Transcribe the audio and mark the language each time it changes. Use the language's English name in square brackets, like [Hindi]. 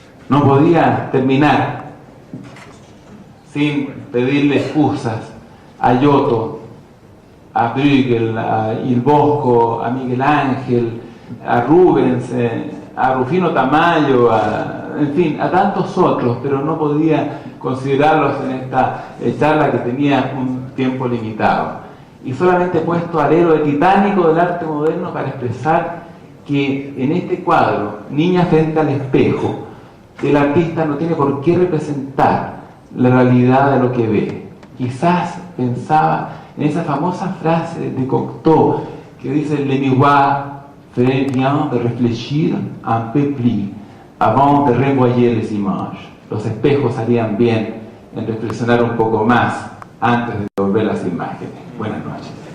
[Spanish] No podía terminar sin pedirle excusas a Giotto, a Bruegel, a Il Bosco, a Miguel Ángel, a Rubens, a Rufino Tamayo, en fin, a tantos otros, pero no podía considerarlos en esta charla que tenía un tiempo limitado. Y solamente he puesto al héroe titánico del arte moderno para expresar que en este cuadro, Niña frente al espejo, el artista no tiene por qué representar la realidad de lo que ve. Quizás pensaba en esa famosa frase de Cocteau que dice: [French] Le miroir ferait bien de réfléchir un peu plus avant de renvoyer les images. [Spanish] Los espejos harían bien en reflexionar un poco más antes de devolver las imágenes. Buenas noches.